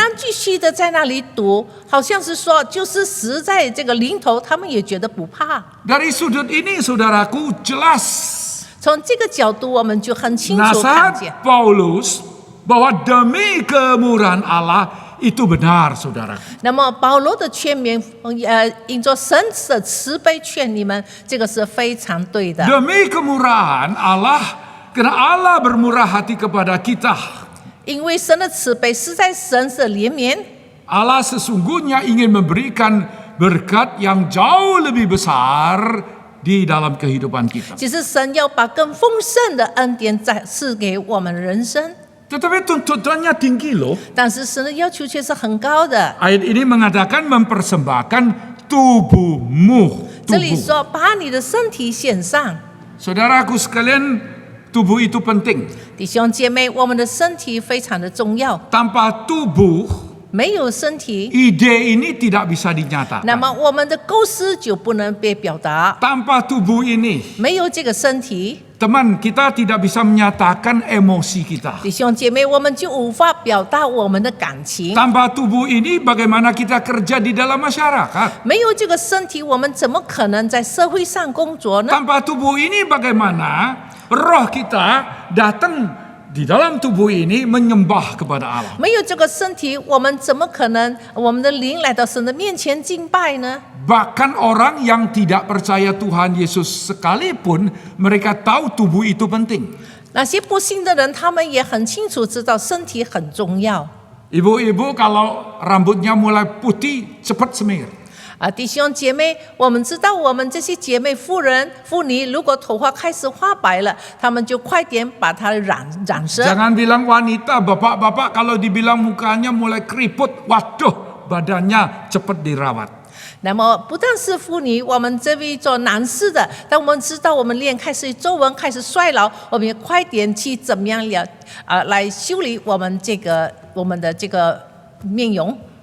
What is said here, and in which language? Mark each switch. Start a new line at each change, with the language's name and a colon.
Chinese: 然继续的在那里赌，好像是说，就是死在这个临头，他们也觉得不怕。
Indonesian: Dari sudut ini, saudaraku, jelas
Chinese: 从这个角度，我们就很清楚看见，
Indonesian: nasihat Paulus bahwa demi kemurahan Allah itu benar, saudara.
Chinese: 那么保罗的劝勉，因着神的慈悲劝你们，这个是非常对的。
Indonesian: Demi kemurahan Allah, karena Allah bermurah hati kepada kita.
Chinese: 因为神的慈悲是在神的怜悯，
Indonesian: Allah sesungguhnya ingin memberikan berkat yang jauh lebih besar di dalam kehidupan kita.
Chinese: 其实神要把更丰盛的恩典再赐给我们人生，
Indonesian: Tetapi tuntutannya tinggi loh.
Chinese: 但是神的要求却是很高的。
Indonesian: Ayat ini mengatakan mempersembahkan tubuhmu.
Chinese: 这里
Indonesian: Tubuh.
Chinese: 说把你的身体献上，
Indonesian: Saudaraku sekalian, tubuh itu penting.
Chinese: 弟兄姐妹，我们的身体非常的重要，
Indonesian: Tanpa tubuh,
Chinese: 没有身体，
Indonesian: ide ini tidak bisa
Chinese: 那么
Indonesian: dinyatakan.
Chinese: 我们的构思就不能被表达。
Indonesian: Tanpa tubuh ini,
Chinese: 没有这个身体，
Indonesian: Teman, kita tidak bisa menyatakan emosi kita.
Chinese: 弟兄姐妹，我们就无法表达我们的感情。
Indonesian: Tanpa tubuh ini bagaimana kita kerja di dalam masyarakat?
Chinese: 没有这个身体，我们怎么可能在社会上工作呢？
Indonesian: Tanpa tubuh ini bagaimana roh kita datang di dalam tubuh ini menyembah kepada Allah?
Chinese: 没有这个身体，我们怎么可能我们的灵来到神的面前敬拜呢？
Indonesian: Bahkan orang yang tidak percaya Tuhan Yesus sekalipun mereka tahu tubuh itu penting.
Chinese: 那些不信的人，他们也很清楚知道身体很重要。
Indonesian: Ibu-ibu kalau rambutnya mulai putih cepat semir.
Chinese: 弟兄姐妹，我们知道我们这些姐妹妇女，如果头发开始花白了，她们就快点把它染色。
Indonesian: Jangan bilang wanita, bapak-bapak kalau dibilang mukanya mulai keriput, waduh badannya cepat dirawat.
Chinese: 那么不但是妇女，我们这位做男士的，当我们知道我们脸开始皱纹、开始衰老，我们也快点去怎么样来修理我们的这个面容。